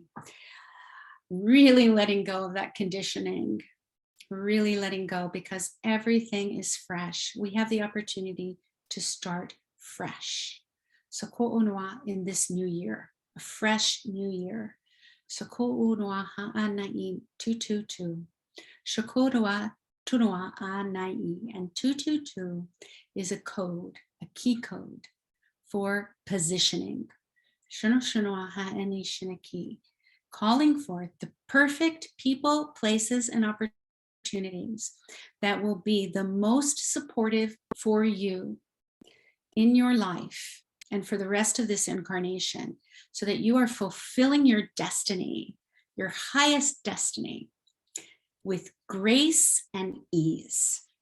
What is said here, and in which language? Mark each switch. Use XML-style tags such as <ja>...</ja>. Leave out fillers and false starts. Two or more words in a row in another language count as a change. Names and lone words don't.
<en>Really letting go of that conditioning, really letting go, because everything is fresh. We have the opportunity to start fresh. So ko'onoa in this new year, a fresh new year. So ko'onoa ha'anai 222. Shokodoa tunoa anai, and 222 is a code, a key code for positioning. Shonoshinoa ha'ani shinaki, calling forth the perfect people, places, and opportunities that will be the most supportive for you in your life and for the rest of this incarnation, so that you are fulfilling your destiny, your highest destiny, with grace and ease.</en>